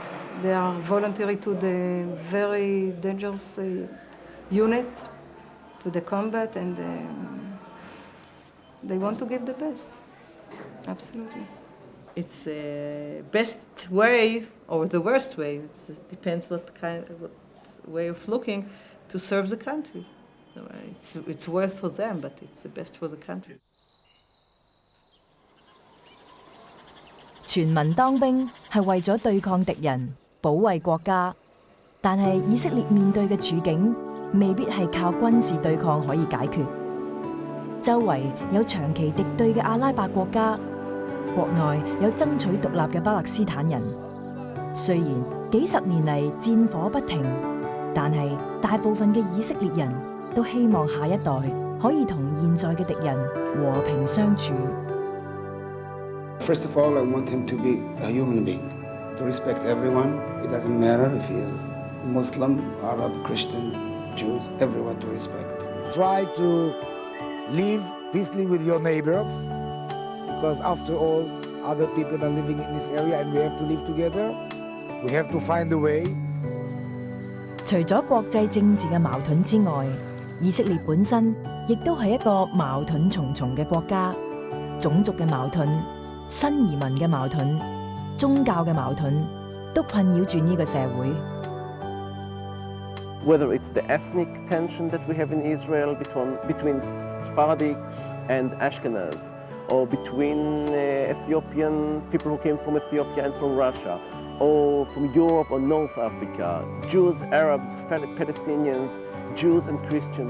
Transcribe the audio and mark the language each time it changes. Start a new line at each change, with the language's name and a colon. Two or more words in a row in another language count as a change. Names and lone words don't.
English: They are voluntary to the very dangerous unit, to the combat, and they want to give the best. Absolutely. It's the best way or the worst way. It depends what way of looking to serve the country. It's worth for them, but it's the best for the country.
Cantonese: 全民當兵係為咗對抗敵人、保衛國家，但係以色列面對嘅處境未必係靠軍事對抗可以解決。周圍有長期敵對嘅阿拉伯國家，國內有爭取獨立嘅巴勒斯坦人。雖然幾十年嚟戰火不停，但係大部分嘅以色列人都希望下一代可以同現在嘅敵人和平相處。
English: First of all, I want him to be a human being, to respect everyone. It doesn't matter if he is Muslim, Arab, Christian, Jews, everyone to respect. Try to live peacefully with your neighbors, because after all, other people are living in this area and we have to live together. We have to find a way.
Cantonese: 除咗國際政治嘅矛盾之外，以色列本身亦都係一個矛盾重重嘅國家，種族嘅矛盾、新移民嘅矛盾、宗教嘅矛盾，都困擾住呢個社會。
English: whether it's the ethnic tension that we have in Israel between Sephardic and Ashkenaz, or between Ethiopian people who came from Ethiopia and from Russia, or from Europe or North Africa, Jews, Arabs, Palestinians, Jews and Christians.